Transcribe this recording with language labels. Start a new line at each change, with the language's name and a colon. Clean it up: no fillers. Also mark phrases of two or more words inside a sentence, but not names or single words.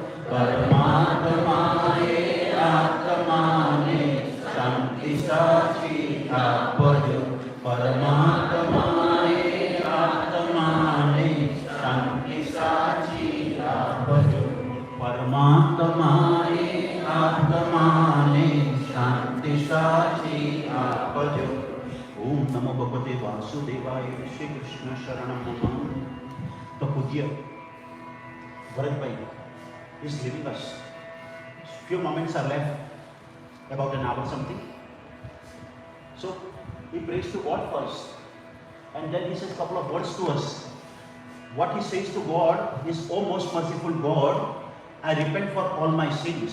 Gujarati: પરમાત્માએ આત્માને શાંતિ સાચી આપજો પરમાત્માએ આત્માને શાંતિ સાચી આપજો પરમાત્માએ આત્માને શાંતિ સાચી આપજો।
Sanskrit: ओम नमो भगवते वासुदेवाय श्री कृष्ण शरणम नमः।
English: तो पूज्य भरत भाई is leaving us. Few moments are left, about an hour something. So he prays to God first, and then he says a couple of words to us. What he says to God is, "O most merciful God, I repent for all my sins."